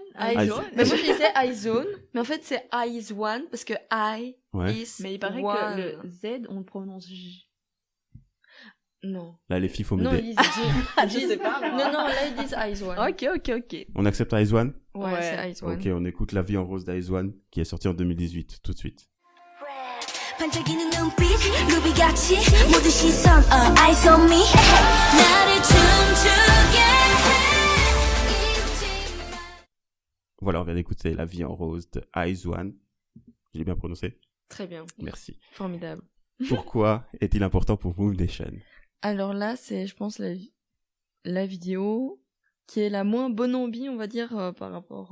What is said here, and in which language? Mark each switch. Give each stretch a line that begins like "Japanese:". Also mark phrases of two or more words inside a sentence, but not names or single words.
French: Eyes-One. Mais moi je disais Eyes-One, mais en fait c'est Eyes-One parce que I Ouais. is Mais il paraît one. que le Z, on le prononce J. Non. Là, les filles, faut Non, m'aider. ils disent J. Je sais pas, moi. Non, là ils disent Eyes-One. Ok. On accepte Eyes One? Ouais, Ouais. c'est Eyes-One. Ok, on écoute La vie en rose d'Eyes One, qui est sorti en 2018, tout de suite.
Korean: 반짝이는 눈빛 루비같이 모든 시선
English: eyes on me
Korean: 나를 춤추게 해
French: Voilà, on vient d'écouter La vie en rose de Eyes One. J'ai bien prononcé? Très bien. Merci. Formidable. Pourquoi est-il important pour Move Nation? Alors là, c'est, je pense, la vidéo qui est la moins bonne ambi, on va dire, par rapport...